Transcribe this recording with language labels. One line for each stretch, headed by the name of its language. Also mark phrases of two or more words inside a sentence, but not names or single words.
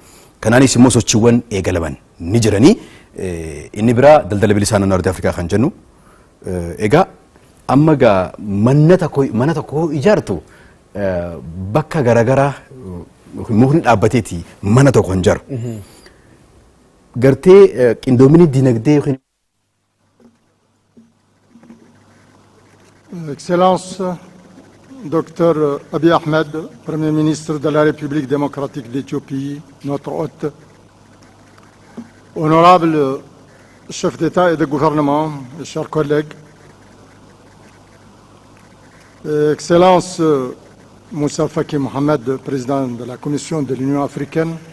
Oromo: Kanaanis immoo sochiiwwan eegalaman ni jiranii inni biraa daldala bilisaa naannoo Afrikaa kan jennu egaa amma gaa mana tokko ijaartu bakka garaagaraa mukni dhaabbateeti mana tokko hin ijaaru. Gartee qindoominni dinagdee yookiin
French: Excellence, Dr Abiy Ahmed, Premier ministre de la République démocratique d'Éthiopie, notre hôte, honorable chef d'État et de gouvernement, chers collègues, Excellence Moussa Faki Mohamed, président de la Commission de l'Union africaine,